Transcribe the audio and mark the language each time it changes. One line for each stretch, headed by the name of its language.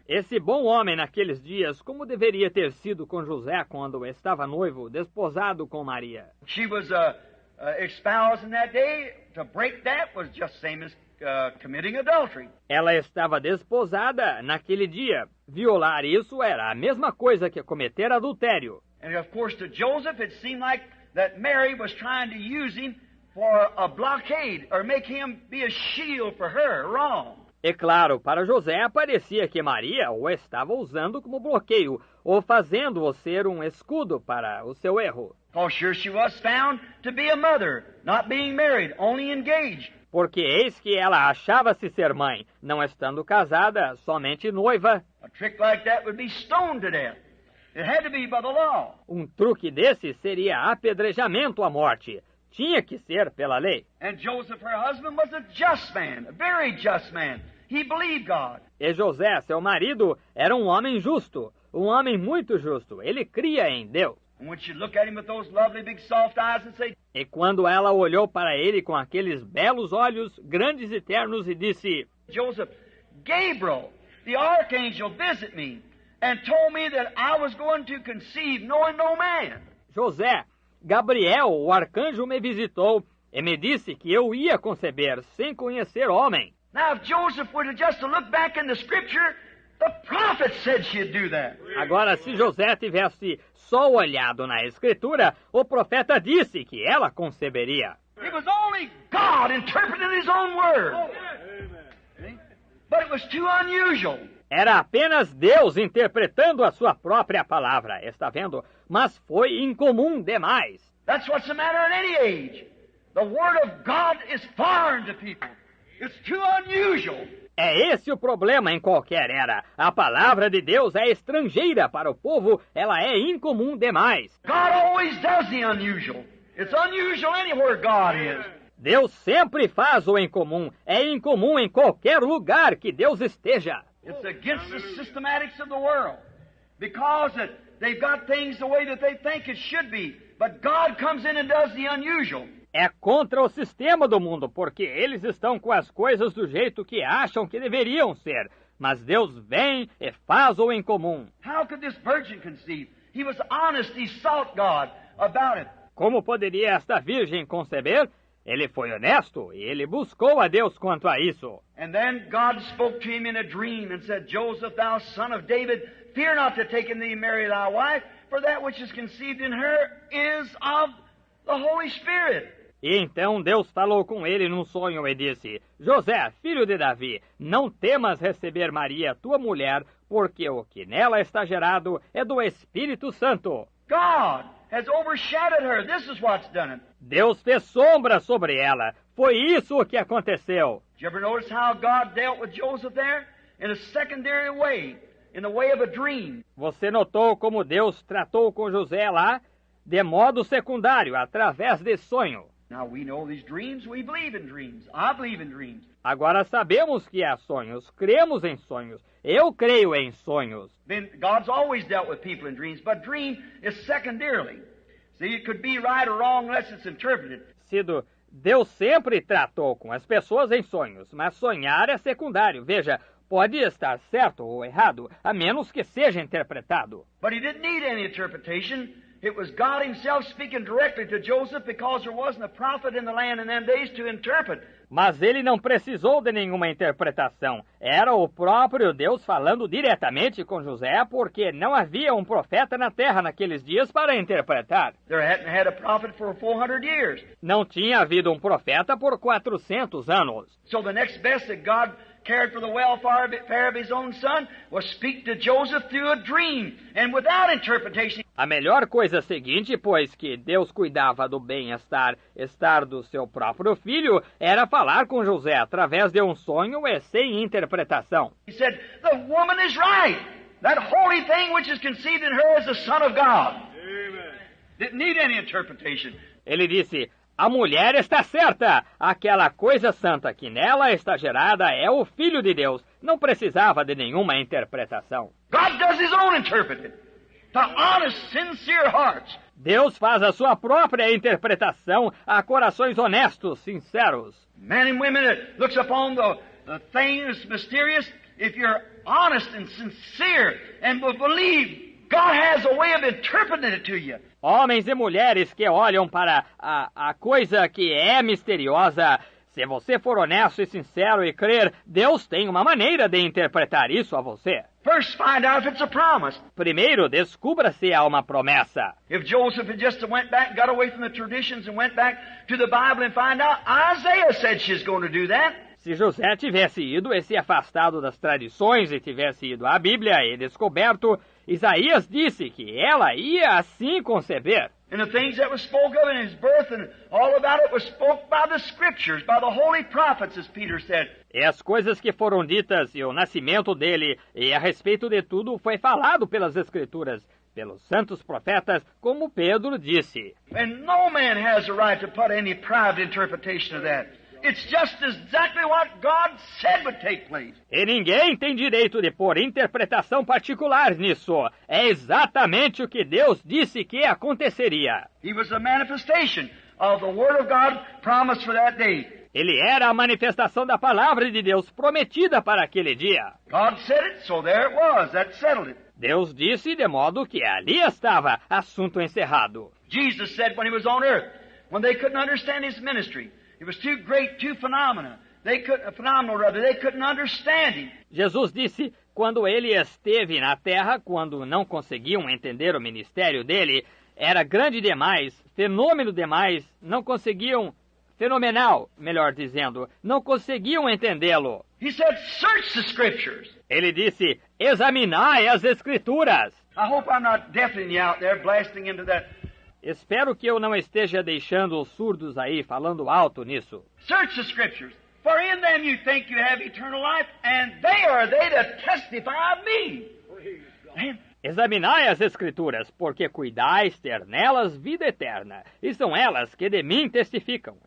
Portuguese: Esse bom homem naqueles dias, como deveria ter sido com José quando estava noivo, desposado com Maria?
English: She was espoused in that day. To break that was just same as committing adultery.
Portuguese: Ela estava desposada naquele dia. Violar isso era a mesma coisa que cometer adultério.
English: And of course to Joseph it seemed like that Mary was trying to use him for a blockade or make him be a shield for her wrong.
Portuguese: E claro, para José parecia que Maria o estava usando como bloqueio ou fazendo-o ser um escudo para o seu erro.
English: Oh, sure she was found to be a mother, not being married, only engaged.
Portuguese: Porque eis que ela achava-se ser mãe, não estando casada, somente noiva.
English: A trick like that would be stoned to death. It had to be by the law.
Portuguese: Um truque desse seria apedrejamento à morte. Tinha que ser pela lei.
English: And Joseph, her husband, was a just man, a very just man. He believed God.
Portuguese: E José, seu marido, era um homem justo, um homem muito justo. Ele cria em Deus.
English: And when she looked at him with those lovely big soft eyes and said,
Portuguese: E quando ela olhou para ele com aqueles belos olhos grandes e ternos e disse:
English: Joseph, Gabriel, the archangel, visited me and told me that I was going to conceive knowing no man.
Portuguese: José, Gabriel, o arcanjo, me visitou e me disse que eu ia conceber sem conhecer homem.
English: Now, if Joseph were to just to look back in the Scripture, the prophet said she'd do that.
Portuguese: Agora, se José tivesse só olhado na Escritura, o profeta disse que ela conceberia.
English: It was only God interpreting His own word. But it was too unusual.
Portuguese: Era apenas Deus interpretando a sua própria palavra, está vendo? Mas foi incomum demais.
English: That's what's the matter in any age. The Word of God is foreign to people. It's too unusual.
Portuguese: É esse o problema em qualquer era. A palavra de Deus é estrangeira para o povo, ela é incomum demais.
English: God always does the unusual. It's unusual anywhere God is.
Portuguese: Deus sempre faz o incomum. É incomum em qualquer lugar que Deus esteja.
English: It's against the systematics of the world. Because they've got things the way that they think it should be. But God comes in and does the unusual.
Portuguese: É contra o sistema do mundo, porque eles estão com as coisas do jeito que acham que deveriam ser. Mas Deus vem e faz o incomum.
English: How could this virgin conceive? He was honest, he sought God about it.
Portuguese: Como poderia esta virgem conceber? Ele foi honesto e ele buscou a Deus quanto a isso.
English: And then God spoke to him in a dream and said, Joseph, thou son of David, fear not to take in thee Mary thy wife, for that which is conceived in her is of the Holy Spirit.
Portuguese: E então Deus falou com ele num sonho e disse: José, filho de Davi, não temas receber Maria, tua mulher, porque o que nela está gerado é do Espírito Santo.
English: God has overshadowed her. This is what's done it.
Portuguese: Deus fez sombra sobre ela. Foi isso o que aconteceu.
English: Did you ever notice how God dealt with Joseph there? In a secondary way, in the way of a dream.
Portuguese: Você notou como Deus tratou com José lá? De modo secundário, através de sonho.
English: Now we know these dreams, we believe in dreams. I believe in dreams.
Portuguese: Agora sabemos que há sonhos, cremos em sonhos. Eu creio em sonhos.
English: Then God's always dealt with people in dreams, but dream is secondarily. See, it could be right or wrong unless it's interpreted.
Portuguese: Deus sempre tratou com as pessoas em sonhos, mas sonhar é secundário. Veja, pode estar certo ou errado, a menos que seja interpretado.
English: But he didn't need any interpretation. It was God himself speaking directly to Joseph because there wasn't a prophet in the land in them days to interpret.
Portuguese: Mas ele não precisou de nenhuma interpretação. Era o próprio Deus falando diretamente com José, porque não havia um profeta na terra naqueles dias para interpretar.
English: There hadn't had a prophet for 400 years.
Portuguese: Não tinha havido um profeta por 400 anos.
English: So the next best that God cared for the welfare of his own son was speak to Joseph through a dream and without interpretation.
Portuguese: A melhor coisa seguinte, pois que Deus cuidava do bem-estar do seu próprio filho, era falar com José através de um sonho e sem interpretação.
English: He said, the woman is right. That holy thing which is conceived in her is the Son of God. Amen. Didn't need any interpretation.
Portuguese: Ele disse, a mulher está certa. Aquela coisa santa que nela está gerada é o Filho de Deus. Não precisava de nenhuma interpretação.
English: God does his own interpreting. To honest, sincere hearts.
Portuguese: Deus faz a sua própria interpretação a corações honestos, sinceros.
English: Men and women that looks upon the things mysterious, if you're honest and sincere and will believe, God has a way of interpreting it to you.
Portuguese: Homens e mulheres que olham para a coisa que é misteriosa, se você for honesto e sincero e crer, Deus tem uma maneira de interpretar isso a você.
English: First, find out if it's a promise.
Portuguese: Primeiro, descubra se há uma promessa.
English: If Joseph had just went back, got away from the traditions and went back to the Bible and find out, Isaiah said she's going to do that.
Portuguese: Se José tivesse ido e se afastado das tradições e tivesse ido à Bíblia e descoberto, Isaías disse que ela ia assim conceber.
English: And the things that were spoke of in his birth and all about it was spoke by the Scriptures, by the holy prophets, as Peter said.
Portuguese: E as coisas que foram ditas e o nascimento dele e a respeito de tudo foi falado pelas Escrituras, pelos santos profetas, como Pedro disse.
English: And no man has a right to put any private interpretation of that. It's just exactly what God said would take place.
Portuguese: E ninguém tem direito de pôr interpretação particular nisso. É exatamente o que Deus disse que aconteceria.
English: He was a manifestation of the Word of God promised for that day.
Portuguese: Ele era a manifestação da palavra de Deus prometida para aquele dia.
English: God said it, so there it was. That settled it.
Portuguese: Deus disse de modo que ali estava, assunto encerrado.
English: Jesus said when he was on earth, when they couldn't understand his ministry, it was too great, too phenomenal. They couldn't understand him.
Portuguese: Jesus disse, quando ele esteve na terra, quando não conseguiam entender o ministério dele, era grande demais, fenômeno demais, não conseguiam, fenomenal, melhor dizendo, não conseguiam entendê-lo.
English: He said, search the scriptures.
Portuguese: Ele disse, examinai as escrituras.
English: I hope I'm not deafening you out there, blasting into that.
Portuguese: Espero que eu não esteja deixando os surdos aí falando alto nisso.
English: Search the scriptures, for in them you think you have eternal life, and they are they that testify of me.
Portuguese: Examinai as escrituras, porque cuidais ter nelas vida eterna, e são elas que de mim testificam.